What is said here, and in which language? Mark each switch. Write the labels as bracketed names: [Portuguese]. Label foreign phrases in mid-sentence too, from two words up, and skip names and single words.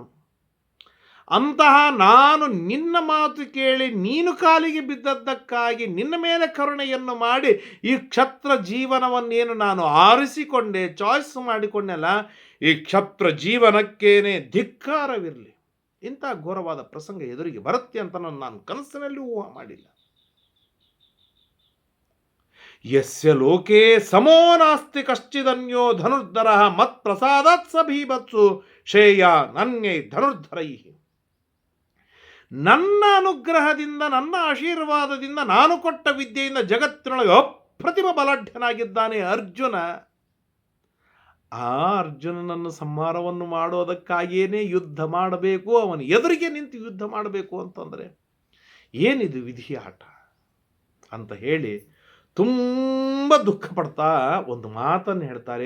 [Kannada] ಅಂತಹ ನಾನು ನಿನ್ನ ಮಾತು ಕೇಳಿ ನೀನು ಕಾಲಿಗೆ ಬಿದ್ದದ್ದಕ್ಕಾಗಿ ನಿನ್ನ ಮೇಲೆ ಕರುಣೆಯನ್ನು ಮಾಡಿ ಈ ಕ್ಷತ್ರ ಜೀವನವನ್ನೇನು ನಾನು ಆರಿಸಿಕೊಂಡೆ, ಚಾಯ್ಸ್ ಮಾಡಿಕೊಂಡೆಲ್ಲ, ಈ ಕ್ಷತ್ರ ಜೀವನಕ್ಕೇನೆ ಧಿಕ್ಕಾರವಿರಲಿ. ಇಂಥ ಘೋರವಾದ ಪ್ರಸಂಗ ಎದುರಿಗೆ ಬರುತ್ತೆ ಅಂತ ನಾನು ಕನಸಿನಲ್ಲಿ ಊಹೆ ಮಾಡಿಲ್ಲ. [Sanskrit] ಯಸ್ಯ ಲೋಕೆ ಸಮೋ ನಾಸ್ತಿ ಕಶ್ಚಿದನ್ಯೋ ಧನುರ್ಧರ ಮತ್ ಪ್ರಸಾದಾತ್ ಸಭೀಭತ್ಸು ಶ್ರೇಯ ನನ್ಯೈ ಧನುರ್ಧರೈ. [Kannada] ನನ್ನ ಅನುಗ್ರಹದಿಂದ, ನನ್ನ ಆಶೀರ್ವಾದದಿಂದ, ನಾನು ಕೊಟ್ಟ ವಿದ್ಯೆಯಿಂದ ಜಗತ್ತಿನೊಳಗೆ ಅಪ್ರತಿಮ ಬಲಾಢ್ಯನಾಗಿದ್ದಾನೆ ಅರ್ಜುನ. ಆ ಅರ್ಜುನನನ್ನು ಸಂಹಾರವನ್ನು ಮಾಡೋದಕ್ಕಾಗಿಯೇ ಯುದ್ಧ ಮಾಡಬೇಕು, ಅವನು ಎದುರಿಗೆ ನಿಂತು ಯುದ್ಧ ಮಾಡಬೇಕು ಅಂತಂದರೆ ಏನಿದು ವಿಧಿಯ ಆಟ ಅಂತ ಹೇಳಿ ತುಂಬ ದುಃಖ ಪಡ್ತಾ ಒಂದು ಮಾತನ್ನು ಹೇಳ್ತಾರೆ.